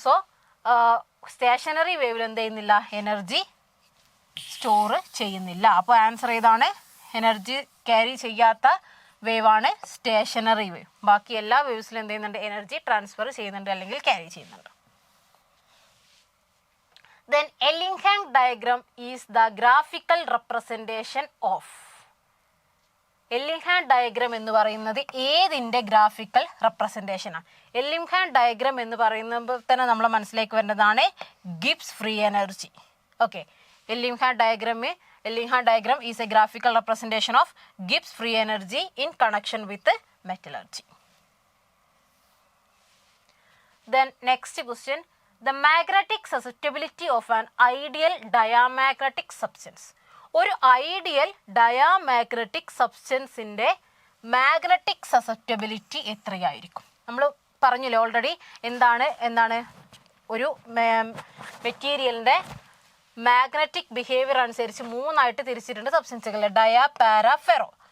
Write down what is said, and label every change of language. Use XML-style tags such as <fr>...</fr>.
<ml>So stationery വേവിൽ എന്ത് ചെയ്യുന്നില്ല? Energy store ചെയ്യുന്നില്ല. അപ്പോൾ ആൻസർ ഏതാണ്? എനർജി ക്യാരി ചെയ്യാത്ത വേവാണ് സ്റ്റേഷനറി വേവ്. ബാക്കി എല്ലാ വേവ്സിലും എന്ത് ചെയ്യുന്നുണ്ട്? എനർജി ട്രാൻസ്ഫർ ചെയ്യുന്നുണ്ട്, അല്ലെങ്കിൽ ക്യാരി ചെയ്യുന്നുണ്ട്.</ml> <en>Then Elingham diagram is the graphical representation of.</en> <ml>എല്ലിംഗ്ഹാം diagram എന്ന് പറയുന്നത് ഏതിൻ്റെ ഗ്രാഫിക്കൽ റെപ്രസെൻറ്റേഷൻ ആണ്? എല്ലിംഗ്ഹാം ഡയഗ്രാം എന്ന് പറയുമ്പോൾ തന്നെ നമ്മൾ മനസ്സിലേക്ക് വരുന്നതാണ് Gibbs free energy.</ml> <en>Okay, Ellingham diagram is a graphical representation of Gibbs free energy in connection with metallurgy. Then next question, the magnetic susceptibility of an ideal diamagnetic substance.</en> <ml>ഒരു ideal diamagnetic സബ്സ്റ്റൻസിൻ്റെ magnetic susceptibility എത്രയായിരിക്കും? നമ്മൾ പറഞ്ഞില്ലേ already. എന്താണ് ഒരു മെറ്റീരിയലിൻ്റെ magnetic behaviour അനുസരിച്ച് 3 ആയിട്ട് തിരിച്ചിട്ടുണ്ട് സബ്സ്റ്റൻസുകൾ, ഡയ, പാര, ഫെറോ.</ml>